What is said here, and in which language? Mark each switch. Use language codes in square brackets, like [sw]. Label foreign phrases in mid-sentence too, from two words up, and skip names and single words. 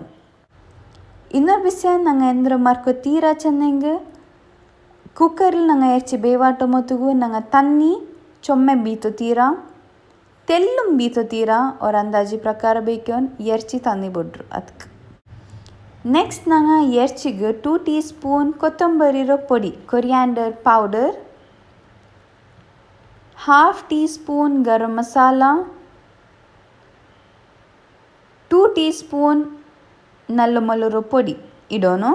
[kfa] ಇನ್ನೊಂದು ವಿಷಯ ನಂಗೆ ಎಂದ್ರ ಮರ್ಕೊ ತೀರಾ ಚೆಂದಂಗೆ ಕುಕ್ಕರ್ಲಿ ನಂಗೆ ಎರ್ಚಿ ಬೇವಾಟ ಮೊತ್ತಗೂ ನಂಗೆ ತನ್ನಿ ಚೊಮ್ಮೆ ಬೀತು ತೀರಾ ತೆಲ್ಲುಂ ಬೀತು ತೀರಾ ಅವ್ರ ಅಂದಾಜಿ ಪ್ರಕಾರ ಬೇಕೋನು ಎರ್ಚಿ ತನ್ನಿ ಬಿಡ್ರು. ಅದಕ್ಕೆ ನೆಕ್ಸ್ಟ್ ನಂಗೆ ಎರ್ಚಿಗೆ 2 [en] tea spoon [kfa] ಕೊತ್ತಂಬರಿರೋ ಪೊಡಿ, [en] coriander powder, [kfa] 1/2 [en] tea spoon [kfa] ಗರಂ ಮಸಾಲ, 2 [en] tea spoon [kfa] ನಲ್ಲ ಮಲರೋ ಪೊಡಿ ಇಡೋನು.